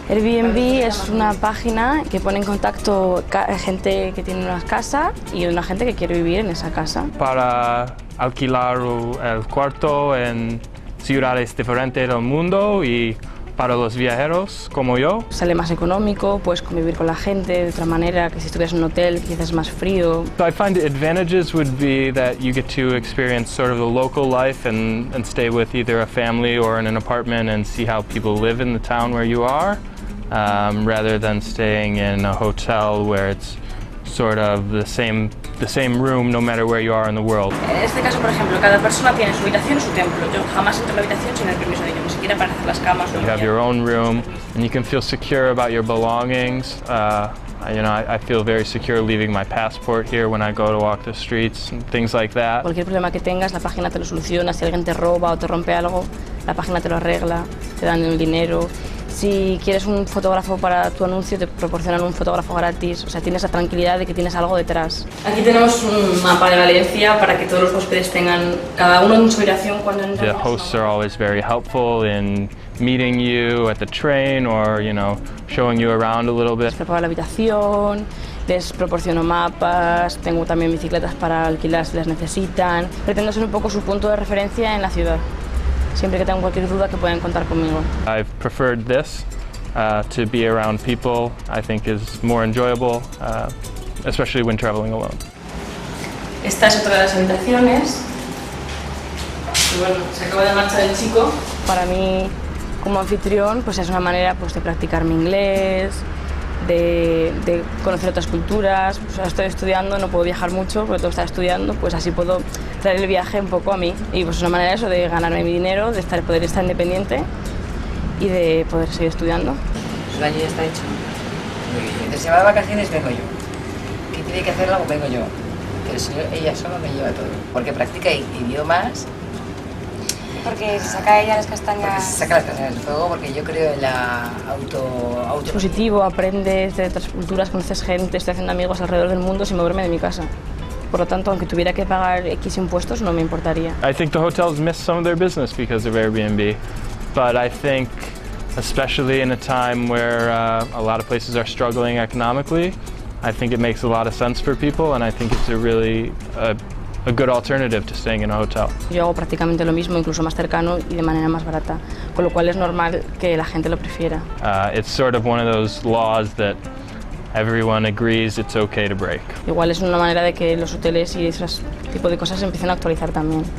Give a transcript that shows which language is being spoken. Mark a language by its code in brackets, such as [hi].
[es] Airbnb es una página que pone en contacto gente que tiene una casa y una gente que quiere vivir en esa casa. Para alquilar el cuarto en ciudades diferentes del mundo y para los viajeros como yo. Sale más económico, puedes convivir con la gente de otra manera que si estuvieras en un hotel quizás es más frío. [en] So I find the advantages would be that you get to experience sort of the local life and stay with either a family or in an apartment and see how people live in the town where you are, rather than staying in a hotel where it's sort of the same room no matter where you are in the world. [es] En este caso, por ejemplo, cada persona tiene su habitación y su templo. Yo jamás entro en la habitación sin el permiso de ellos, ni siquiera para hacer las camas. [en] You have your own room and you can feel secure about your belongings. You know, I feel very secure leaving my passport here when I go to walk the streets and things like that. [es] Cualquier problema que tengas, la página te lo soluciona. Si alguien te roba o te rompe algo, la página te lo arregla, te dan el dinero. Si quieres un fotógrafo para tu anuncio, te proporcionan un fotógrafo gratis. O sea, tienes la tranquilidad de que tienes algo detrás. Aquí tenemos un mapa de Valencia para que todos los huéspedes tengan cada uno en su habitación cuando entran. [en] The hosts are always very helpful in meeting you at the train or, you know, showing you around a little bit. [es] Les preparo la habitación, les proporciono mapas, tengo también bicicletas para alquilar si las necesitan. Pretendo ser un poco su punto de referencia en la ciudad. Siempre que tengan cualquier duda que puedan contar conmigo. [en] I've preferred this to be around people. I think is more enjoyable, especially when traveling alone. [es] Esta es otra de las habitaciones. Y bueno, se acaba de marchar el chico. Para mí, como anfitrión, pues es una manera pues, de practicar mi inglés, de conocer otras culturas. Pues ahora estoy estudiando, no puedo viajar mucho porque tengo que estar estudiando, pues así puedo traer el viaje un poco a mí. Y pues es una manera eso de ganarme mi dinero, de poder estar independiente y de poder seguir estudiando. El baño ya está hecho. Muy bien. Entonces, si va de vacaciones, vengo yo. ¿Qué tiene que hacer algo? Vengo yo. Pero si ella sola me lleva todo. Porque practica idiomas. Porque se saca ella las castañas. Porque se saca las castañas del fuego, porque yo creo en la auto. Es positivo, aprendes de otras culturas, conoces gente, estoy haciendo amigos alrededor del mundo sin moverme de mi casa. Por lo tanto, aunque tuviera que pagar X impuestos, no me importaría. [en] I think the hotels miss some of their business because of Airbnb, but I think especially in a time where a lot of places are struggling economically, I think it makes a lot of sense for people and I think it's a really a good alternative to staying in a hotel. [es] Yo hago prácticamente lo mismo, incluso más cercano y de manera más barata, con lo cual es normal que la gente lo prefiera. [en] It's sort of one of those laws that everyone agrees it's okay to break. [es] Igual es una manera de que los hoteles y ese tipo de cosas se empiecen a actualizar también.